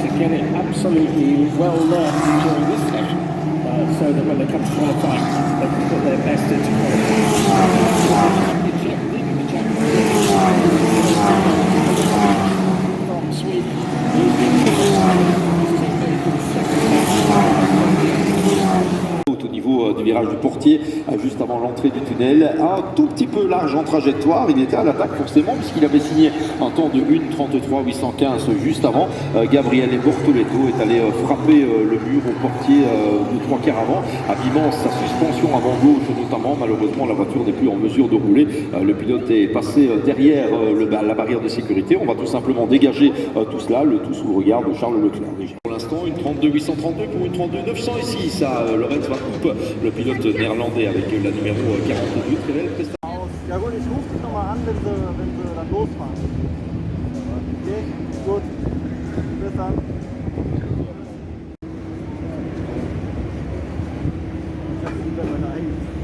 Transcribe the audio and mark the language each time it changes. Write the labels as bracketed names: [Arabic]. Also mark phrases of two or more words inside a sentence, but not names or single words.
[English] to get it absolutely well learned during this session, so that when they come to qualifying, they can put their best into from Sweden. [French] Au niveau du virage du portier, juste avant l'entrée du tunnel, un tout petit peu large en trajectoire. Il était à l'attaque forcément puisqu'il avait signé un temps de 1:33.815 juste avant. Gabriele Bortoleto est allé frapper le mur au portier de 3/4 avant, abîmant sa suspension avant gauche notamment. Malheureusement la voiture n'est plus en mesure de rouler. Le pilote est passé derrière la barrière de sécurité. On va tout simplement dégager tout cela, le tout sous le regard de Charles Leclerc. Pour l'instant une 32.832 pour une 32.900 ici. Ça, Lorenz Van Hoop, le pilote néerlandais avec la numéro 42. Très belle prestation. [German] Ja gut, ich rufe dich nochmal an, wenn sie dann losfahren. Okay, gut. Bis dann. Ich hab wieder meine eigene.